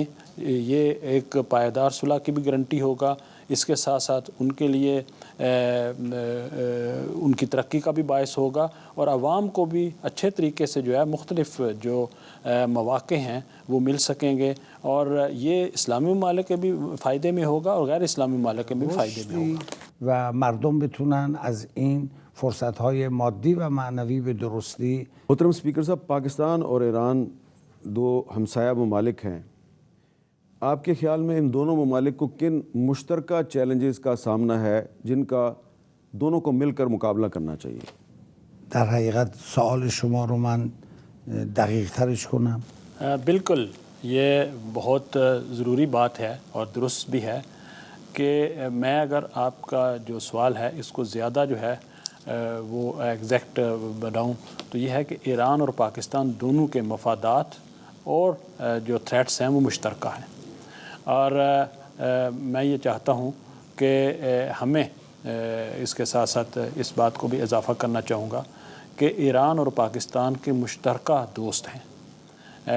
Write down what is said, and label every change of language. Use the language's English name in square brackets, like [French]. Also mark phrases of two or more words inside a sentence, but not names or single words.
[Urdu] یہ ایک پائیدار صلح کی بھی گارنٹی ہوگا، اس کے ساتھ ساتھ ان کے لیے ان کی ترقی کا بھی باعث ہوگا، اور عوام کو بھی اچھے طریقے سے جو ہے مختلف جو مواقع ہیں وہ مل سکیں گے، اور یہ اسلامی ممالک کے بھی فائدے میں ہوگا اور غیر اسلامی ممالک کے بھی فائدے میں ہوگا. [Persian] و مردم بتونن از این فرصت‌های مادی و معنوی به درستی. [Urdu] محترم اسپیکر صاحب، پاکستان اور ایران دو ہمسایہ ممالک ہیں. آپ کے خیال میں ان دونوں ممالک کو کن مشترکہ چیلنجز کا سامنا ہے جن کا دونوں کو مل کر مقابلہ کرنا چاہیے؟ [Persian] در حقیقت سوال شما رو من دقیق ترش کنم. [Urdu] بالکل یہ بہت ضروری بات ہے اور درست بھی ہے کہ میں اگر آپ کا جو سوال ہے اس کو زیادہ جو ہے وہ ایگزیکٹ بناؤں تو یہ ہے کہ ایران اور پاکستان دونوں کے مفادات اور جو تھریٹس ہیں وہ مشترکہ ہیں، اور میں یہ چاہتا ہوں کہ ہمیں اس کے ساتھ ساتھ اس بات کو بھی اضافہ کرنا چاہوں گا کہ ایران اور پاکستان کے مشترکہ دوست ہیں.